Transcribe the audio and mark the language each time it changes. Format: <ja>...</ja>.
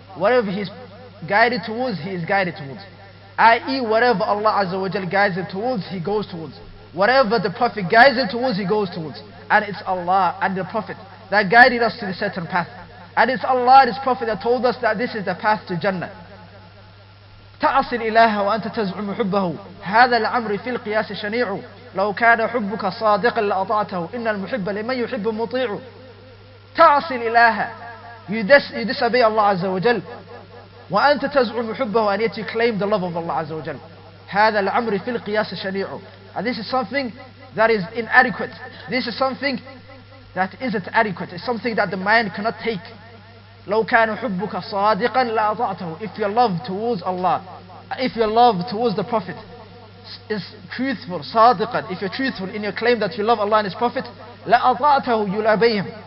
<en>Whatever he's guided towards, he is guided towards. I.e. whatever Allah Azza wa Jal guides him towards, he goes towards. Whatever the Prophet guides him towards, he goes towards. And it's Allah and the Prophet that guided us to the certain path. And it's Allah and His Prophet that told us that this is the path to Jannah.</en> <ar>تعصي الإله وأنت تزعم حبه هذا الأمر في القياس شنيع لو كان حبك صادقا لأطعته إن المحب لمن يحب مطيع. تعصي الإله,</ar> <en>you disobey Allah Azza wa Jal.</en> <ar>وأنت تزعم حبه,</ar> <en>and yet you claim the love of Allah Azza wa Jal.</en> <ar>هذا الأمر في القياس شنيع.</ar> <en>And this is something that is inadequate. This is something that isn't adequate. It's something that the mind cannot take.</en> <ar>لو كان حبك صادقا لأطعته.</ar> <en>If your love towards Allah, if your love towards the Prophet is truthful, صادقا, if you're truthful in your claim that you love Allah and His Prophet, لأطعته, you'll obey Him.</en>